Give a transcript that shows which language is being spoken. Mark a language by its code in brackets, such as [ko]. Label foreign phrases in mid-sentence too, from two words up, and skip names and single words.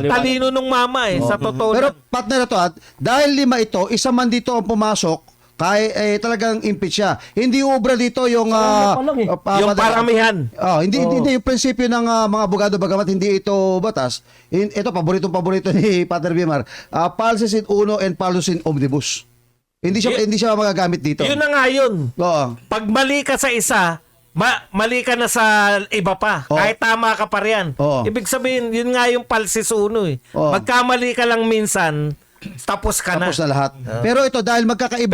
[tl] ang talino nung mama sa totoo Pero lang. partner ito, dahil 5 ito, isa man dito ang pumasok, talagang impeach siya. Hindi ubra dito yung pa lang Yung paramihan. hindi yung prinsipyo ng mga abogado bagamat hindi ito batas. Ito paborito ni Pater Bimar. [la] Falsis in uno and falsus in omnibus. [tl] Hindi siya magagamit dito. Yun na nga yun. Oo. Pag mali ka sa isa, mali ka na sa iba pa. Oo. Kahit tama ka pa riyan. Oo. Ibig sabihin, yun nga yung [la] falsis uno [tl] Oo. Magkamali ka lang minsan, tapos ka Tapos na lahat. Pero ito dahil magkakaiba.